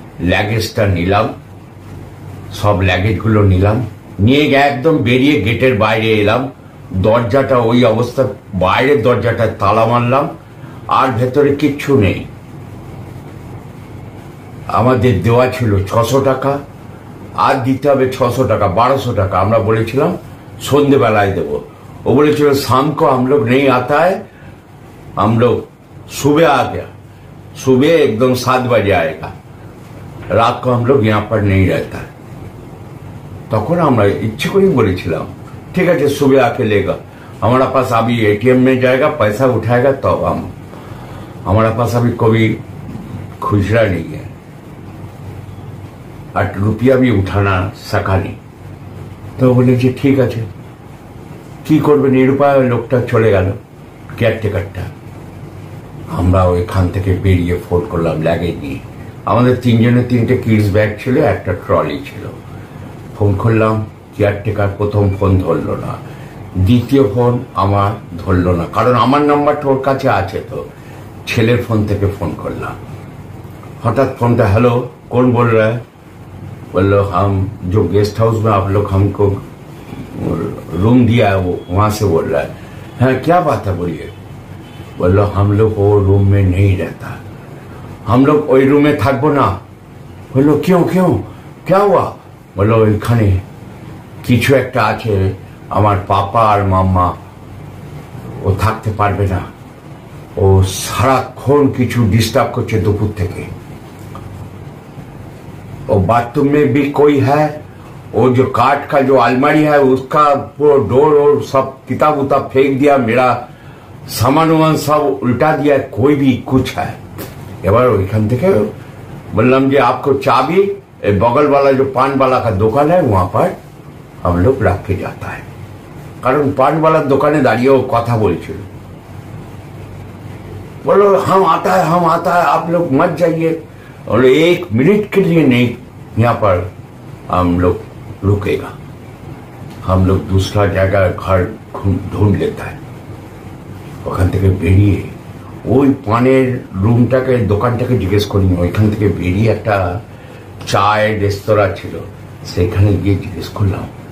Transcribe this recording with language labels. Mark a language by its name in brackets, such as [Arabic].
[Bangla] ল্যাগেজটা নিলাম, সব ল্যাগেজগুলো নিলাম, নিয়ে একদম বেরিয়ে গেটের বাইরে এলাম। দরজাটা ওই অবস্থা, বাইরের দরজাটা তালা মারলাম, আর ভেতরে কিচ্ছু নেই। আমাদের দেওয়া ছিল 600 টাকা, আর দিতে হবে 600 টাকা, 1200 টাকা। আমরা বলেছিলাম সন্ধ্যেবেলায় দেবো। ও বলেছিল [Hindi] शाम को हम लोग नहीं आता है, हम लोग सुबह आ गया, सुबह एकदम 7 बजे आएगा, रात को हम लोग यहाँ पर नहीं रहता। [Bangla] তখন আমরা ইচ্ছে করেই বলেছিলাম [Hindi] ठीक है सुबह आके लेगा, हमारा पास अभी एटीएम में जाएगा, पैसा उठाएगा तो हम, हमारा पास अभी कोई खुचरा नहीं है, [Bangla] আর রুপিয়া [Hindi] भी उठाना सका नहीं। [Bangla] তো বলে যে ঠিক আছে, কি করবে, নিরুপায় লোকটা চলে গেল, কেয়ারটেকারটা। আমরা ওইখান থেকে বেরিয়ে ফোন করলাম লাগেজ নিয়ে। আমাদের তিনজনের 3টে কিডস ব্যাগ ছিল, একটা ট্রলি ছিল। ফোন করলাম, কেয়ারটেকার প্রথম ফোন ধরলো না, দ্বিতীয় ফোন আমার ধরলো না, কারণ আমার নাম্বারটা ওর কাছে আছে। তো ছেলের ফোন থেকে ফোন করলাম। হঠাৎ ফোনটা, [Hindi] हेलो कौन बोल रहा है? बोलो हम जो गेस्ट हाउस में आप लोग हमको रूम दिया है वो वहां से बोल रहा है। हाँ क्या बात है बोलिए। बोलो हम लोग वो रूम में नहीं रहता, हम लोग वही रूम में [Bangla] থাকবো না। [Hindi] बोलो क्यों क्यों क्या हुआ? [Bangla] बोलो এখানে কিছু একটা আছে, আমার পাপা আর মাম্মা ও থাকতে পারবে না, ও সারাক্ষণ কিছু ডিস্টার্ব করছে দুপুর থেকে। [Hindi] और बाथरूम में भी कोई है, वो जो काठ का जो अलमारी है उसका पूरा डोर और सब किताब उताब फेंक दिया, मेरा सामान वामान सब उल्टा दिया, कोई भी कुछ है। [Bangla] এবার ওইখান থেকে বললাম যে [Hindi] आपको चाबी बगल वाला जो पान वाला का दुकान है वहां पर हम लोग रख के जाता है, [Bangla] কারণ পান वाला দোকানে দাঁড়িয়ে ও কথা বলছিল। [Hindi] बोलो हम आता है आप लोग मत जाइए, और 1 मिनट के लिए नहीं यहाँ पर हम लोग रुकेगा, हम लोग दूसरा जगह घर ढूंढ लेता है। [Bangla] ওখান থেকে বেরিয়ে ওই পানের রুমটাকে, দোকানটাকে জিজ্ঞেস করিনি, ওইখান থেকে বেরিয়ে একটা চায়ের রেস্তোরাঁ ছিল, সেখানে গিয়ে জিজ্ঞেস করলাম।